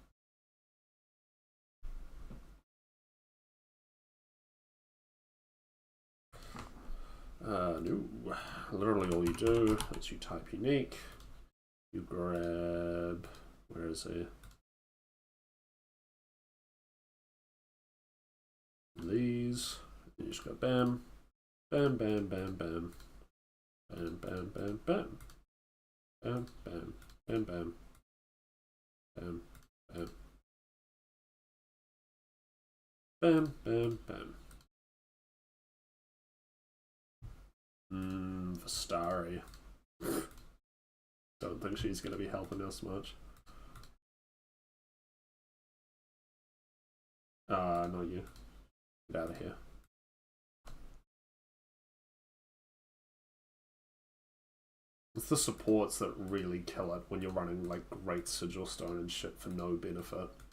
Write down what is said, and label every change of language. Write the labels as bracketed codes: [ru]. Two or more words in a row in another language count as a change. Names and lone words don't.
[en] No. Literally all you do is you type unique. You grab... Where is he? These. And you just go bam. Bam, bam, bam, bam. Bam, bam, bam, bam. Bam, bam, bam, bam. Bam, bam. Bam, bam, bam. Vastari. Don't think she's going to be helping us much. Not you. Get out of here. It's the supports that really kill it when you're running like Great Sigil Stone and shit for no benefit.